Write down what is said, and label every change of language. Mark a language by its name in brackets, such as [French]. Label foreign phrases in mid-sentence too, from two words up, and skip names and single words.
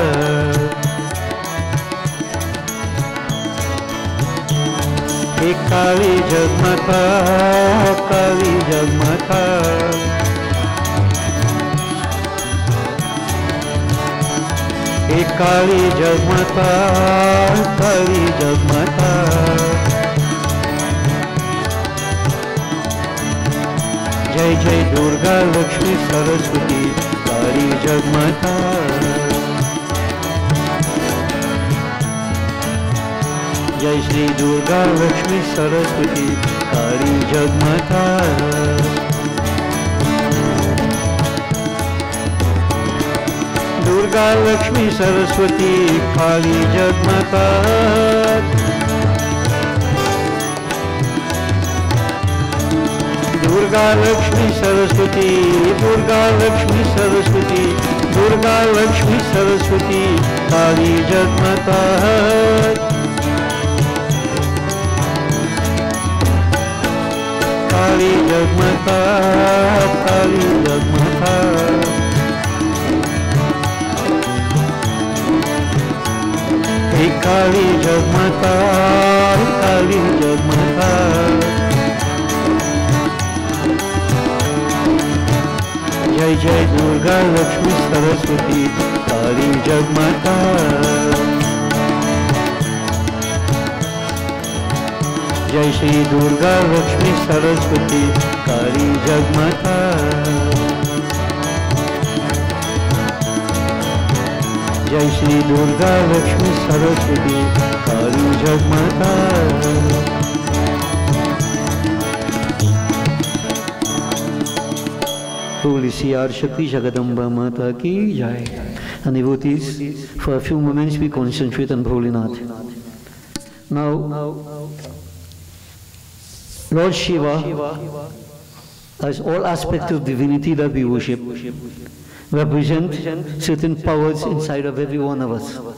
[Hindi] हे काली जगमाता, काली जगमाता. हे काली जगमाता, काली जगमाता, जय जय दुर्गा लक्ष्मी सरस्वती काली जगमाता, जय श्री दुर्गा लक्ष्मी सरस्वती काली जगमाता, दुर्गा लक्ष्मी सरस्वती काली जगमाता, दुर्गा लक्ष्मी सरस्वती, दुर्गा लक्ष्मी सरस्वती, दुर्गा लक्ष्मी सरस्वती काली जगमाता, काली जगमाता, काली जगमाता, हे काली जगमाता, काली जगमाता, जय जय दुर्गा लक्ष्मी सरस्वती काली जगमाता, जय श्री दुर्गा लक्ष्मी सरस्वती काली जगमाता, जय श्री दुर्गा लक्ष्मी सरस्वती काली जगमाता। होली सियर शक्ति जगदम्बा माता की जय. [English] And devotees, for a few moments we concentrate on Bholinath. Now, Lord Shiva, as all aspects of divinity that we worship, represent certain powers inside of every one of us.